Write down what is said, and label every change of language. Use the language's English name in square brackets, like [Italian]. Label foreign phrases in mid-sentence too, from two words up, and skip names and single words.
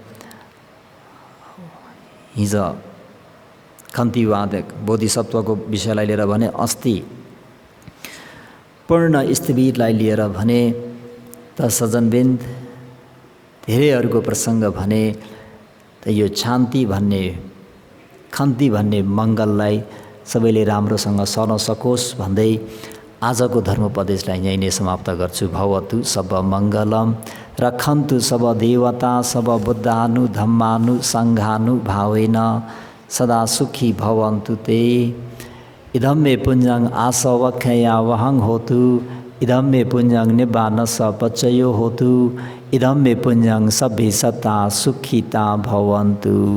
[Nepali] हिजो खन्तीवादक बोधिसत्वको विषयलाई लिएर भने, अस्ति पूर्ण स्थवीरलाई लिएर भने, त सज्जनबिन्द धेरैहरूको प्रसङ्ग भने त यो शान्ति भन्ने खन्ती भन्ने मङ्गललाई सबैले राम्रोसँग सहन सकोस् भन्दै आजको धर्मोपदेशलाई यहीँ नै समाप्त गर्छु। [Pali] भवतु सब मङ्गलम रक्षन्तु सब देवता सब बुद्धानु धम्मानु सङ्घानु भावेन सदा सुखी भवन्तु ते। इदं मे पुण्यं आसवख्या वहं होतु, इदं मे पुण्यं निब्बान सपचयो होतु, इदं मे पुण्यं सभ्ये सता सुखिता भवन्तु।